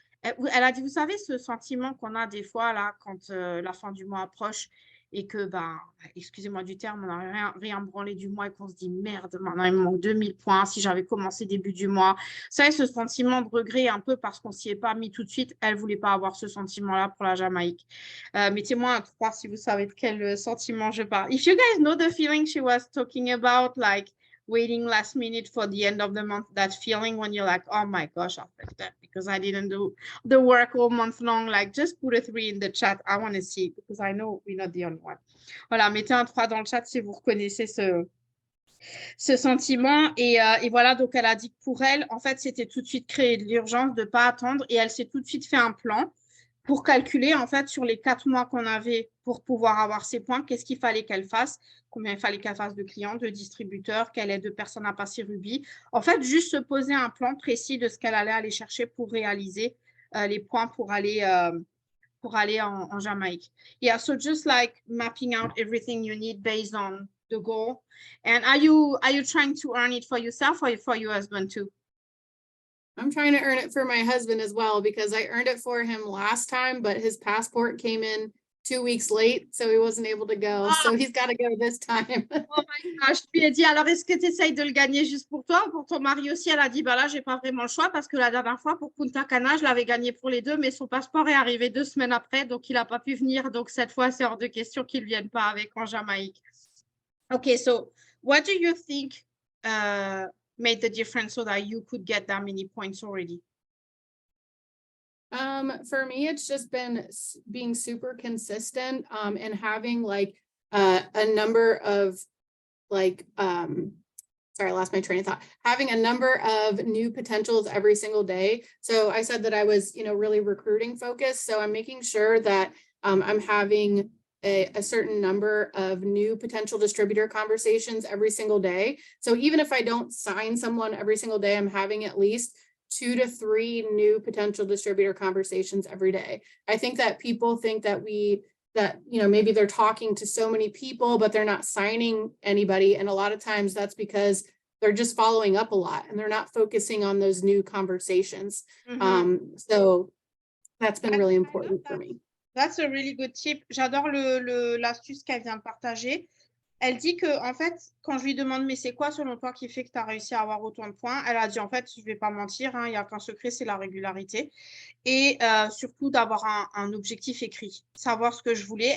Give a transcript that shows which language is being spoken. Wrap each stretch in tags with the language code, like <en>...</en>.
<fr>Elle a dit, vous savez, ce sentiment qu'on a des fois, là, quand la fin du mois approche et que, bah, excusez-moi du terme, on n'a rien branlé du mois et qu'on se dit, merde, maintenant, il me manque 2000 points si j'avais commencé début du mois. Vous savez, ce sentiment de regret, un peu parce qu'on ne s'y est pas mis tout de suite, elle ne voulait pas avoir ce sentiment-là pour la Jamaïque. Mettez-moi un 3 si vous savez de quel sentiment je parle.</fr> <en>If you guys know the feeling she was talking about, like, waiting last minute for the end of the month, that feeling when you're like, oh my gosh, I felt that because I didn't do the work all month long. Like, just put a 3 in the chat. I want to see it because I know we're not the only one.</en> <fr>Voilà, mettez un 3 dans le chat si vous reconnaissez ce sentiment. Et voilà, donc elle a dit que pour elle, en fait, c'était tout de suite créer de l'urgence, de ne pas attendre. Et elle s'est tout de suite fait un plan pour calculer, en fait, sur les 4 mois qu'on avait pour pouvoir avoir ces points, qu'est-ce qu'il fallait qu'elle fasse, combien il fallait qu'elle fasse de clients, de distributeurs, quelle aide de personnes à passer Ruby. En fait, juste se poser un plan précis de ce qu'elle allait aller chercher pour réaliser les points pour aller en Jamaïque.</fr> <en>Yeah, so just like mapping out everything you need based on the goal. And are you trying to earn it for yourself or for your husband too? I'm trying to earn it for my husband as well because I earned it for him last time, but his passport came in 2 weeks late, so he wasn't able to go. So he's got to go this time. Oh my gosh,</en> <fr>je lui ai dit, alors est-ce que tu essayes de le gagner juste pour toi ou pour ton mari aussi? Elle a dit, bah là, j'ai pas vraiment le choix parce que la dernière fois pour Punta Cana, je l'avais gagné pour les deux, mais son passeport est arrivé 2 semaines après, donc il n'a pas pu venir. Donc cette fois, c'est hors de question qu'il ne vienne pas avec en Jamaïque.</fr> <en>Okay, so what do you think made the difference so that you could get that many points already? For me, it's just been being super consistent, and having like a number of like, sorry, I lost my train of thought. Having a number of new potentials every single day. So I said that I was, really recruiting focused. So I'm making sure that I'm having a certain number of new potential distributor conversations every single day. So even if I don't sign someone every single day, I'm having at least 2 to 3 new potential distributor conversations every day. I think that people think that maybe they're talking to so many people, but they're not signing anybody. And a lot of times that's because they're just following up a lot and they're not focusing on those new conversations. So that's been really important for me. That's a really good tip.</en> <fr>J'adore l'astuce qu'elle vient de partager. Elle dit que, en fait, quand je lui demande, mais c'est quoi selon toi qui fait que tu as réussi à avoir autant de points? Elle a dit, en fait, je ne vais pas mentir, il n'y a qu'un secret, c'est la régularité. Et surtout d'avoir un objectif écrit, savoir ce que je voulais.</fr>